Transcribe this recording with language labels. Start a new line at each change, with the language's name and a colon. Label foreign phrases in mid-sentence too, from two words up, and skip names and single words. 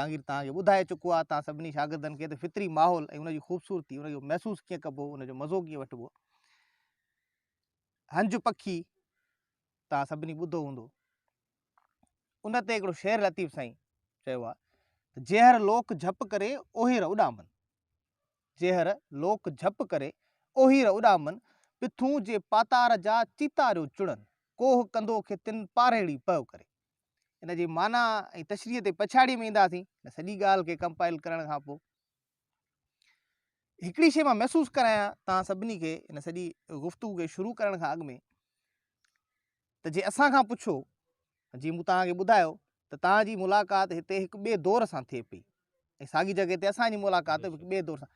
Sindhi: जहांगीर तव्हांखे ॿुधाए चुको आहे तव्हां सभिनी शागिर्दनि खे त फितरी माहौल ऐं उनजी ख़ूबसूरती, उनजो महसूसु कीअं कबो, उनजो मज़ो कीअं वठिबो। हंज पखी तव्हां सभिनी ॿुधो हूंदो, उन ते हिकिड़ो शेर लतीफ़ साईं चयो आहे त जेहर लोक झप करे ओहीर उॾामनि, जेहर लोक झप करे ओहीर उॾामनि, पिथूं जे पातार जा चीतारियूं चुड़नि, कोह कंदो खे तिन पारेड़ी पयो करे। इन जी माना ऐं तशरीह ते पछाड़ी में ईंदासीं सॼी ॻाल्हि खे कंपाइल करण खां पोइ। हिकिड़ी शइ मां महसूसु करायां तव्हां सभिनी खे इन सॼी गुफ़्तगू खे शुरू करण खां अॻु में, त जे असांखां पुछो, जीअं मूं तव्हांखे ॿुधायो त तव्हांजी मुलाक़ात हिते हिकु ॿिए दौर सां थिए पई ऐं साॻी जॻह ते असांजी मुलाक़ात हिकु ॿिए दौर सां।